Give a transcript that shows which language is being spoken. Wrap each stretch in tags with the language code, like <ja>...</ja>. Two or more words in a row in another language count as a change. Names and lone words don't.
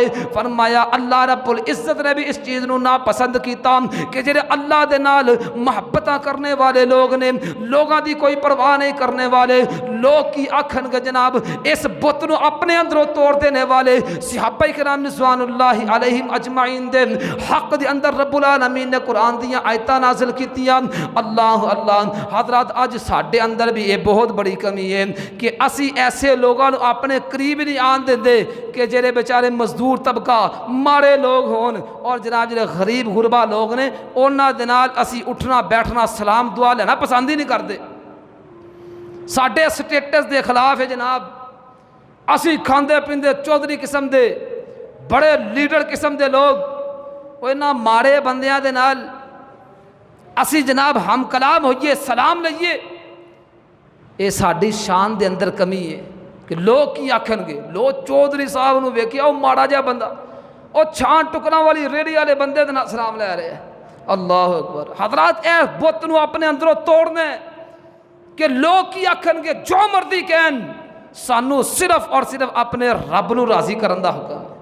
<pa>فرمایا اللہ رب العزت نے بھی اس چیز نوں ناپسند کیتا کہ جیہڑے اللہ دے نال محبتاں کرنے والے لوک نے، لوکاں دی کوئی پرواہ نہیں کرنے والے لوک کی آکھن گے جناب اس بت نوں اپنے اندروں توڑ دینے والے صحابہ اکرام</pa> <ar>رضوان الله عليهم أجمعين</ar> <pa>دے حق دے اندر رب العالمین نے قرآن دیاں آیتاں نازل کیتیاں. اللہ اللہ حضرات، اج ساڈے اندر بھی اے بہت بڑی کمی ہے کہ اسی ایسے لوکاں نوں اپنے قریب نہیں آن دیندے کہ جیہڑے بیچارے مزدور طبقہ ماڑے لوک ہون، اور جناب جیہڑے غریب غربا لوک نے اوہناں دے نال اسی اٹھنا بیٹھنا سلام دعا لینا پسند ہی نہیں کرتے. ساڈے سٹیٹس کے خلاف ہے جناب، اسی کھاندے پیندے چودھری قسم دے بڑے لیڈر قسم دے لوک اینہاں ماڑے بندیاں دے نال اسی جناب ہم کلام ہوئیے، سلام لئیے، اے ساڈی شان دے اندر کمی ہے. کہ لوگ کی آکھن گے. لوگ چودھری صاحب نو ویکھیا وہ ماڑا جہا بندہ وہ چھان ٹکڑا والی ریڑھی والے بندے دے نال سلام لے رہے ہیں.</pa> <ar>اللہ اکبر.</ar> <pa>حضرات اے بت نو اپنے اندروں توڑنا ہے کہ لوگ کی آکھن گے جو مرضی کہن, سانو صرف اور صرف اپنے رب نو راضی کرن دا حکم ہے.</pa>